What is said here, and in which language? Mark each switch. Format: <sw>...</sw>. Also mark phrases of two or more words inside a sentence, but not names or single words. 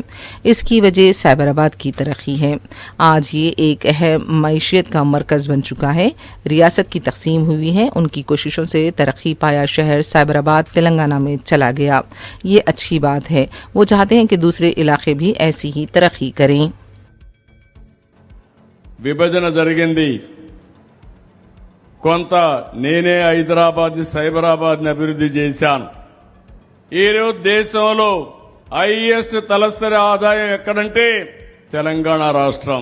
<ur>اس کی وجہ سائبرآباد کی ترقی ہے۔ آج یہ ایک اہم معیشت کا مرکز بن چکا ہے۔ ریاست کی تقسیم ہوئی ہے، ان کی کوششوں سے ترقی پایا شہر سائبرآباد تلنگانہ میں چلا گیا۔ یہ اچھی بات ہے۔ وہ چاہتے ہیں کہ دوسرے علاقے بھی ایسی ہی ترقی کریں۔</ur> <te>విభజన జరిగింది, కొంత నేనే హైదరాబాద్ని సైబరాబాద్ని అభివృద్ధి చేశాను। ఈరోజు దేశంలో హైయెస్ట్ తలసరి ఆదాయం ఎక్కడంటే తెలంగాణ రాష్ట్రం।</te>